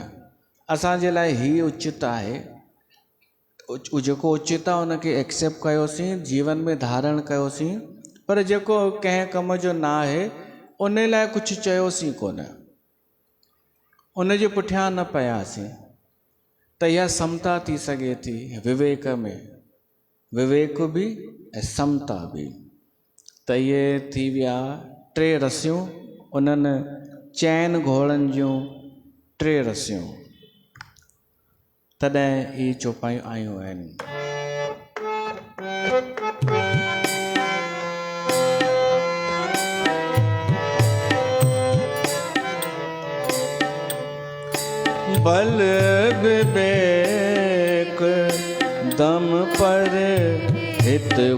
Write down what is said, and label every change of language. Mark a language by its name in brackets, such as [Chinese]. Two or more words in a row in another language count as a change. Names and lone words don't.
[Sindhi] असांजे लाइ ही उचित आहे, जेको उचित आहे उनखे एक्सेप्ट कयोसीं, जीवन में धारण कयोसीं, पर जेको कंहिं कम जो न आहे उन लाइ कुझु चयोसीं कोन, उन जे पुठियां न पियासीं। त इहा समता थी सघे थी विवेक में, विवेक बि ऐं समता बि। त इहे थी विया टे रसियूं, उन्हनि चइनि घोड़नि जूं टे रसियूं। तॾहिं ही चौपायूं आयूं आहिनि। [Awadhi] बल विवेक दम पर हित